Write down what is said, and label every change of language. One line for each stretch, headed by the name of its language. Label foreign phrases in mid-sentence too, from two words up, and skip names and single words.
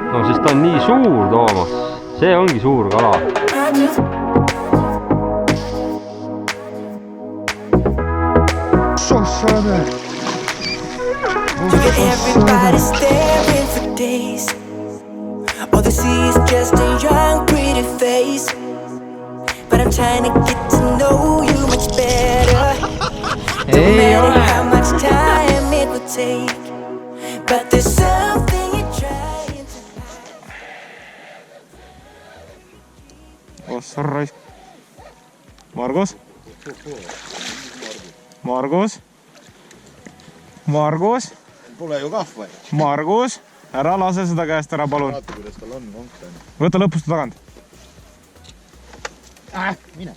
Estonian: sest ta on nii suur, Toomas. See ongi suur kala.
English: Everybody staring for days. All they see is just a young, pretty face. But I'm trying to get to know you much better. No matter how much time it would take. But there's something you're trying to. Oh, sorry.
Estonian: Margus? Margus? Margus? Pole ju kahv või? Margus, ära lase seda käest ära, palun. Vaata, kuidas tal on konk. Võta lõpust tagant. Mine.